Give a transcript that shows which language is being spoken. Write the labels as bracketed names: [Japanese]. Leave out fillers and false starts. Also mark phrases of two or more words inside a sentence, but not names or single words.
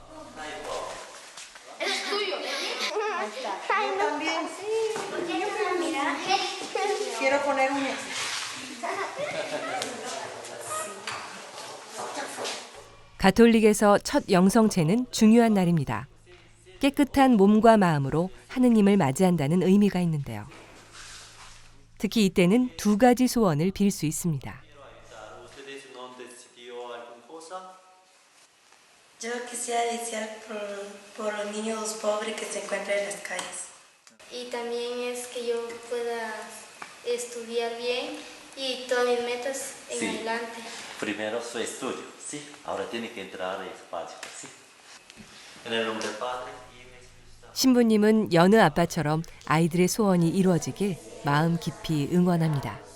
[Korean] 가톨릭에서 첫 영성체는 중요한 날입니다. 깨끗한 몸과 마음으로 하느님을 맞이한다는 의미가 있는데요. 특히 이때는 두 가지 소원을 빌 수 있습니다. [Spanish] Yo quisiera desear por los niños pobres que se encuentran en las calles. Y también es que yo pueda estudiar bien y todas mis metas en adelante. Primero su estudio, ¿sí? Ahora tiene que entrar a ese básico, ¿sí? En el nombre del Padre. [Korean] 신부님은 여느 아빠처럼 아이들의 소원이 이루어지길 마음 깊이 응원합니다.